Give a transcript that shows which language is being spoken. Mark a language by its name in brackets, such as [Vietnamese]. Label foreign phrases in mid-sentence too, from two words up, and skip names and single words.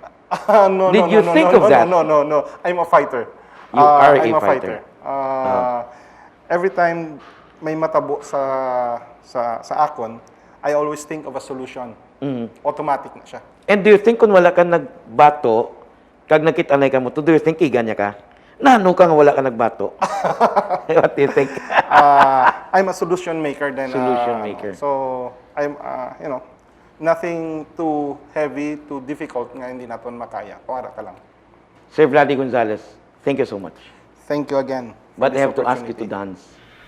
[English] No. Did you think of that? No. I'm a fighter. You are a I'm a fighter. [Hiligaynon] Every time may matabo sa akon, [English] I always think of a solution. [Hiligaynon] Automatic na siya. [English] And do you think [Hiligaynon] kung wala ka nagbato, kag nakitanay ka mo, [English] do you think [Hiligaynon] iganya ka? Nano ka nga wala ka nagbato? [English] What do you think? I'm a solution maker then. Solution maker. So, I'm, nothing too heavy, too difficult [Hiligaynon] nga hindi naton makaya. Para ka lang. [English] Sir Vladimir Gonzales, thank you so much. Thank you again. for But I this have to ask you to opportunity. dance.